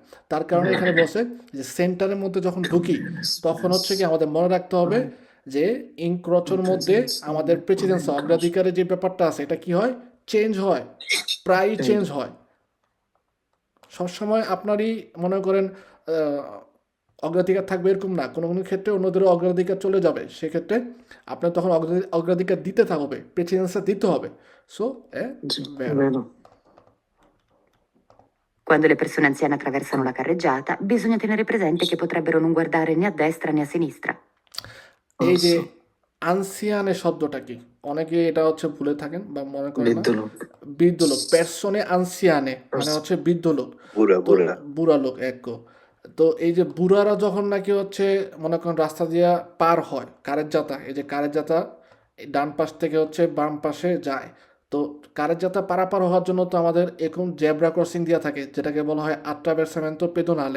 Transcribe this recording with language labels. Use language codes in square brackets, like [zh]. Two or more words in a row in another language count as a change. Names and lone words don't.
[bn] তার কারণে এখানে বসে যে সেন্টারের মধ্যে যখন ঢুকি তখন হচ্ছে কি আমাদের মনে রাখতে হবে যে ইনক্রোচোর মধ্যে আমাদের প্রেসিডেন্স অগ্রাধিকারের যে ব্যাপারটা আছে এটা কি হয়, চেঞ্জ হয়, প্রায়ই চেঞ্জ হয়। সবসময় আপনারই মনে করেন অগ্রাধিকার থাকবে এরকম না, কোনো কোনো ক্ষেত্রে অন্যদেরও অগ্রাধিকার চলে যাবে, সেক্ষেত্রে আপনার তখন অগ্রাধিকার দিতে থাকবে, প্রেসিডেন্সটা দিতে হবে। [it] সো vero. vero Quando le persone anziane attraversano la carreggiata, bisogna tenere presente che potrebbero non guardare né a destra né a sinistra. [bn] এই যে [it] orso [bn] আনসিয়ানে শব্দটা কি, অনেকে এটা হচ্ছে ভুলে থাকেন বা মনে করেন না। bৃদ্ধ লোক বৃদ্ধ লোক, [it] persone anziane [bn] মানে হচ্ছে বৃদ্ধ লোক, বুড়া তো বুড়া বুড়া লোক এক। তো এই যে বুড়ারা যখন নাকি হচ্ছে মনে করেন রাস্তা দিয়া পার হয়, কারের জাতা, এই যে কারের জাতা ডান পাশ থেকে হচ্ছে বাম পাশে যায়, তো কারের জাতা পারাপার হওয়ার জন্য তো আমাদের এখন জেব্রা ক্রসিং দেওয়া থাকে যেটাকে বলা হয় [it] attraversamento pedonale.